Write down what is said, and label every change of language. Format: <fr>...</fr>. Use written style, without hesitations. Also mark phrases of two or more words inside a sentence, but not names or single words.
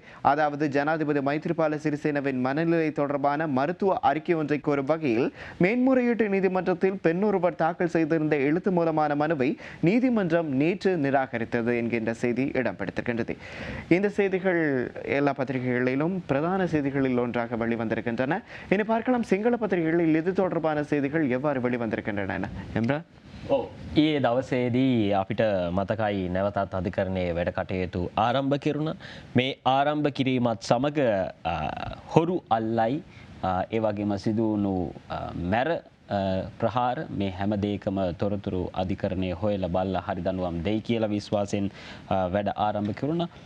<ta>அதாவது ஜனாதிபதி மைத்திரிபால சிறிசேனவின் மனநிலை தொடர்பான மருத்துவ அறிக்கை ஒன்றை கோரும் வகையில் மேன்முறையீட்டு நீதிமன்றத்தில் பெண்ணொருவர் தாக்கல் செய்திருந்த எழுத்து மூலமான மனுவை நீதிமன்றம் நேற்று நிராகரித்தது என்கின்ற செய்தி இடம்பெடுத்திருக்கின்றது. இந்த செய்திகள் எல்லா பத்திரிகைகளிலும் பிரதான செய்திகளில் ஒன்றாக வெளிவந்திருக்கின்றன. இனி பார்க்கலாம் சிங்கள பத்திரிகைகளில் இது தொடர்பான செய்திகள் எவ்வாறு வெளிவந்திருக்கின்றன. எம்ரா,</ta> <si>ඊයේ දවසේදී අපිට මතකයි නැවතත් අධිකරණයේ වැඩ කටයුතු ආරම්භ කෙරුණා. මේ ආරම්භ කිරීමත් සමග හොරු අල්ලයි ඒ වගේම සිදු වුණු මැර ප්‍රහාර මේ හැම දෙයකම තොරතුරු අධිකරණයේ හොයලා බලලා හරි දඬුවම් දෙයි කියලා විශ්වාසයෙන් වැඩ ආරම්භ කෙරුණා.</si>